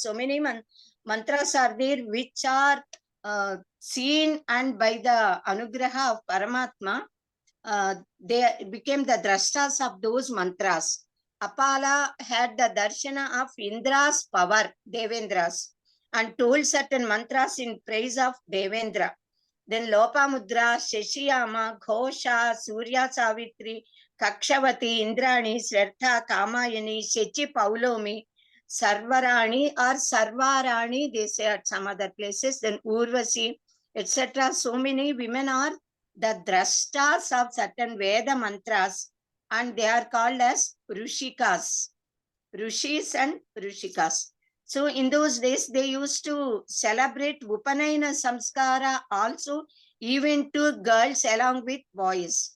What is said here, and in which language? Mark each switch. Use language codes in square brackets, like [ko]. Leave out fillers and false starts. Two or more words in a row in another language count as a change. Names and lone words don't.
[en] So many mantras are there which are seen, and by the anugraha of Paramatma, they became the drashtas of those mantras. Apala had the darshana of Indra's power, Devendras, and told certain mantras in praise of Devendra. Then Lopamudra, Sheshiyama, Ghosha, Surya Savitri, Kakshavati, Indrani, Swartha, Kamayani, Shechi Paulomi, Sarvarani or Sarvarani, they say at some other places, then Urvasi, etc. So many women are the drashtas of certain Veda mantras, and they are called as Rishikas, Rishis and Rishikas. So in those days, they used to celebrate [sa] Upanayana Samskara [en] also, even to girls along with boys.